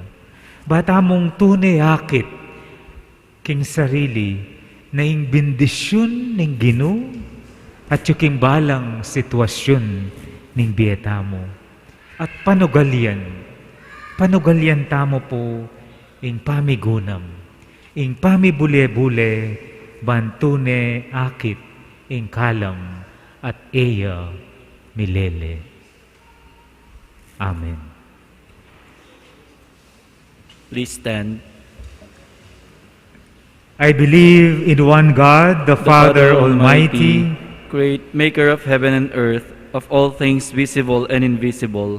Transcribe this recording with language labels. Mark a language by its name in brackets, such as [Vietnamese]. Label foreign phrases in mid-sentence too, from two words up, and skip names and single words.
[Pampanga] Bata mong tunay akit king sarili na ing bendisyon ning Ginoo at yung balang sitwasyon ning biyeta mo. At panugalyan tamo po ing pamigunam, ing pamibule-bule, bantune akit, ing kalam, at eya milele. Amen. [English] Please stand. I believe in one God, the Father Almighty, great maker of heaven and earth, of all things visible and invisible.